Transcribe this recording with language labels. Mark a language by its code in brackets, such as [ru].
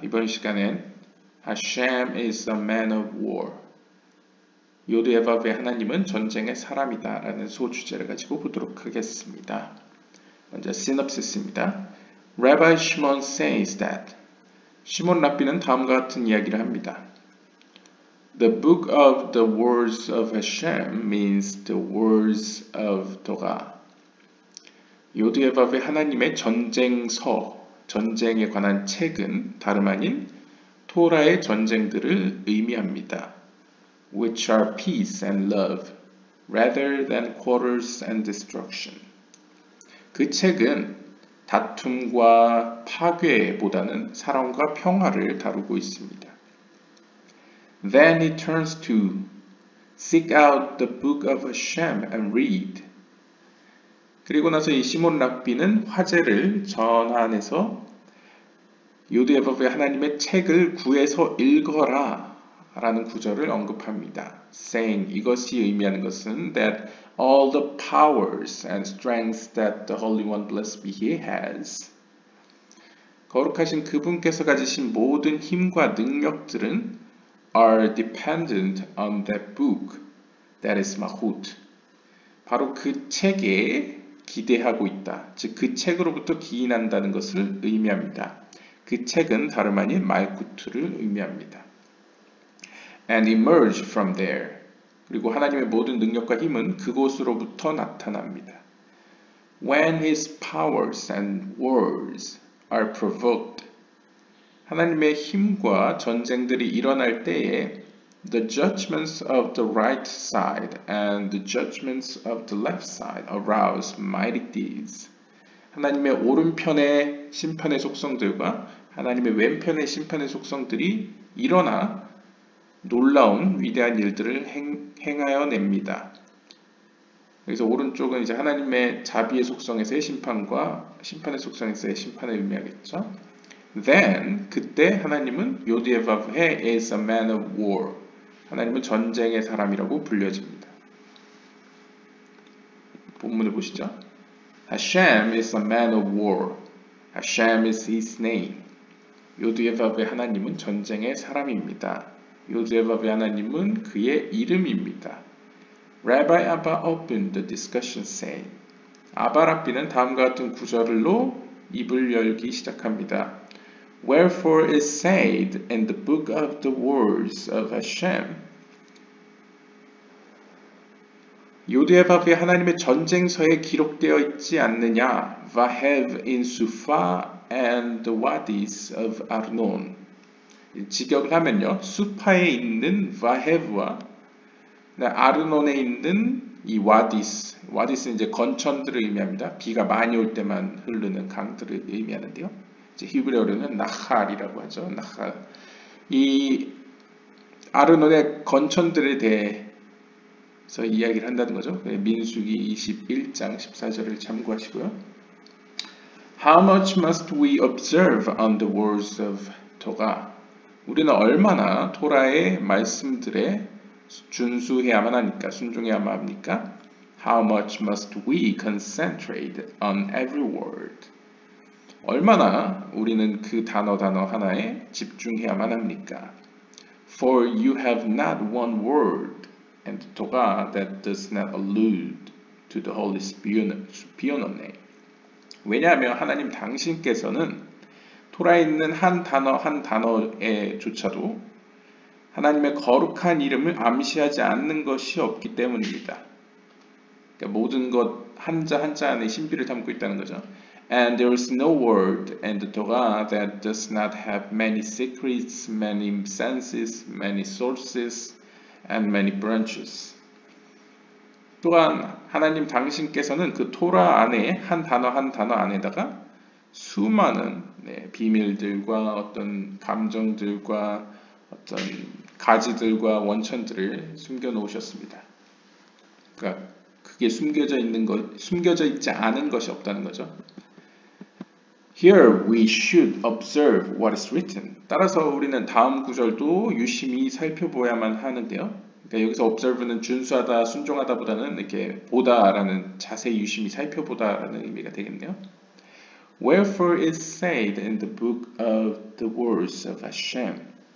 [ko] 이번 시간엔 [en] Hashem is a man of war. [ko] 요드의 밥의 하나님은 전쟁의 사람이다 라는 소주제를 가지고 보도록 하겠습니다. 먼저 시놉시스입니다. [en] Rabbi Shimon says that [ko] 시몬 랍비는 다음과 같은 이야기를 합니다. [en] The book of the words of Hashem means the words of Torah. [ko] 요드의 밥의 하나님의 전쟁서 전쟁에 관한 책은 다름 아닌 토라의 전쟁들을 의미합니다. [en] Which are peace and love, rather than quarrels and destruction. [ko] 그 책은 다툼과 파괴보다는 사랑과 평화를 다루고 있습니다. [en] Then he turns to seek out the book of Hashem and read. [ko] 그리고 나서 이 시몬 랍비는 화제를 전환해서 요드의 법의 하나님의 책을 구해서 읽어라 라는 구절을 언급합니다. [en] saying [ko] 이것이 의미하는 것은 [en] that all the powers and strengths that the Holy One blessed be He has [ko] 거룩하신 그분께서 가지신 모든 힘과 능력들은 [en] are dependent on that book that is Malchut. [ko] 바로 그 책에 기대하고 있다. 즉 그 책으로부터 기인한다는 것을 의미합니다. 그 책은 다름 아닌 말구트를 의미합니다. [en] And emerge from there. [ko] 그리고 하나님의 모든 능력과 힘은 그곳으로부터 나타납니다. [en] When his powers and words are provoked. [ko] 하나님의 힘과 전쟁들이 일어날 때에 [en] The judgments of the right side and the judgments of the left side arouse mighty deeds. [ko] 하나님의 오른편의 심판의 속성들과 하나님의 왼편의 심판의 속성들이 일어나 놀라운 위대한 일들을 행하여 냅니다. 그래서 오른쪽은 이제 하나님의 자비의 속성에서의 심판과 심판의 속성에서의 심판을 의미하겠죠. [en] Then [ko] 그때 하나님은 요디에바브헤 [en] is a man of war. [ko] 하나님은 전쟁의 사람이라고 불려집니다. 본문을 보시죠. [en] Hashem is a man of war. Hashem is his name. [ko] 요드예밥의 하나님은 전쟁의 사람입니다. 요드예밥의 하나님은 그의 이름입니다. [en] Rabbi Abba opened the discussion saying [ko] 아바 랍비는 다음과 같은 구절로 입을 열기 시작합니다. [en] Wherefore is said in the book of the words of Hashem [ko] 요드예밥의 하나님의 전쟁서에 기록되어 있지 않느냐 [en] Vahev in Sufa and the wadis of Arnon [ko] 직역을 하면요 수파에 있는 바헤브와 아르논에 있는 이 와디스는 이제 건천들을 의미합니다. 비가 많이 올 때만 흐르는 강들을 의미하는데요. 이제 히브리어로는 나할이라고 하죠. 나할. 이 아르논의 건천들에 대해서 이야기를 한다는 거죠. 민수기 21장 14절을 참고하시고요. [en] How much must we observe on the words of Torah? [ko] 우리는 얼마나 토라의 말씀들에 준수해야만 하니까, 순종해야만 합니까? [en] How much must we concentrate on every word? [ko] 얼마나 우리는 그 단어 하나에 집중해야만 합니까? [en] For you have not one word in the Torah that does not allude to the Holy Spirit. [ko] 왜냐하면 하나님 당신께서는 토라에 있는 한 단어에조차도 하나님의 거룩한 이름을 암시하지 않는 것이 없기 때문입니다. 그러니까 모든 것 한자 안에 신비를 담고 있다는 거죠. [en] And there is no word in the Torah that does not have many secrets, many senses, many sources, and many branches. [ko] 또한 하나님 당신께서는 그 토라 안에 한 단어 안에다가 수많은 비밀들과 어떤 감정들과 어떤 가지들과 원천들을 숨겨 놓으셨습니다. 그러니까 그게 숨겨져 있지 않은 것이 없다는 거죠. [en] Here we should observe what is written. [ko] 따라서 우리는 다음 구절도 유심히 살펴보야만 하는데요. 그러니까 여기서 observe는 준수하다, 순종하다보다는 이렇게 보다라는 자세히 유심히 살펴보다라는 의미가 되겠네요. [en] Wherefore it said in the book of the words of Hashem.